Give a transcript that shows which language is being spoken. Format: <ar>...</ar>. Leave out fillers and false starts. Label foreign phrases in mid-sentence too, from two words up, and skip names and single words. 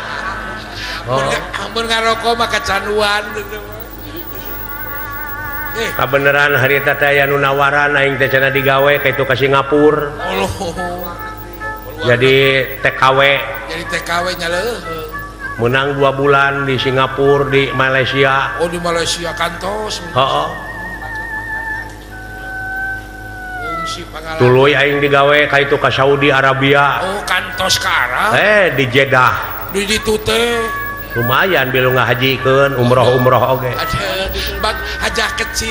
<su>mun ngaroko mah kacanduan kabeneran harita teh aya nu nawaran aing teh cenah digawe ka itu ka Singapura jadi TKW nya leuh menang 2 bulan di Singapura di Malaysia di Malaysia kantos heeh tuluy aing digawe ka itu ka Saudi Arabia kantos ka Arab di Jeddah di ditu teh lumayan bilu ngahajikeun umroh oge bak hajah kecil</su>